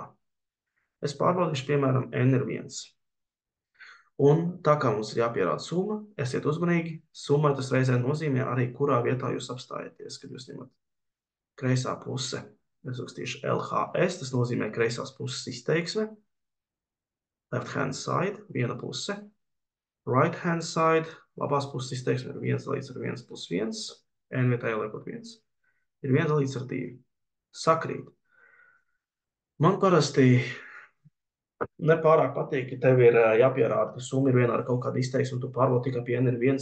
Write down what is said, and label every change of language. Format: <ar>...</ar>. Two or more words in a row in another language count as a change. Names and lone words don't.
<lv>Es pārbaudīšu, piemēram, n ir 1. Un tā kā mums ir jāpierāda summa, esiet uzmanīgi. Summa tas reizē nozīmē arī, kurā vietā jūs apstājaties, kad jūs ņemat kreisā puse. Es rakstīšu LHS, tas nozīmē kreisās puses izteiksme.</lv> <en>Left hand side,</en> <lv>viena puse.</lv> <en>Right hand side,</en> <lv>labās puses izteiksme ir 1 dalīts ar 1 plus 1. N vietā ieliekot 1. Ir 1 dalīts ar 2. Sakrīt. Man parasti nepārāk patīk, ka tev ir jāpierāda, ka summa ir vienā ar kaut kādu izteiksmu, un tu pārbaudi tikai pie N ir 1.</lv>